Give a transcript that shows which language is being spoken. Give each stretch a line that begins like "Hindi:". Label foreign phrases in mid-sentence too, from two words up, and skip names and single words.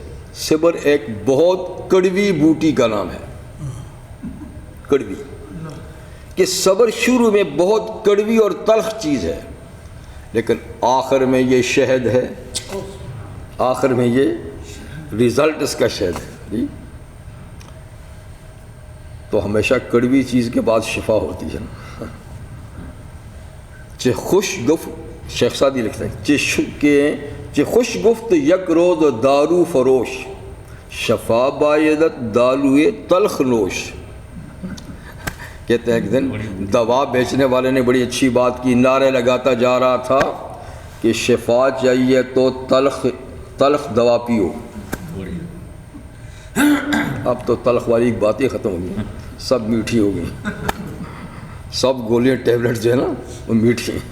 Urdu: صبر ایک بہت کڑوی بوٹی کا نام ہے، کڑوی، کہ صبر شروع میں بہت کڑوی اور تلخ چیز ہے، لیکن آخر میں یہ شہد ہے، آخر میں یہ رزلٹ اس کا شہد ہے. جی تو ہمیشہ کڑوی چیز کے بعد شفا ہوتی ہے نا.
Persian: چہ خوش گفت،
Urdu: شیخ سعدی لکھتے ہیں
Persian: چہ خوش گفت یک روز دارو فروش، شفا بایدت دالوئے تلخ نوش.
Urdu: کہتے ہیں ایک دن دوا بیچنے والے نے بڑی اچھی بات کی، نعرے لگاتا جا رہا تھا کہ شفا چاہیے تو تلخ دوا پیو. اب تو تلخ والی باتیں ختم ہو گئی، سب میٹھی ہو گئی، سب گولیاں ٹیبلٹ جو ہے نا وہ میٹھی ہیں.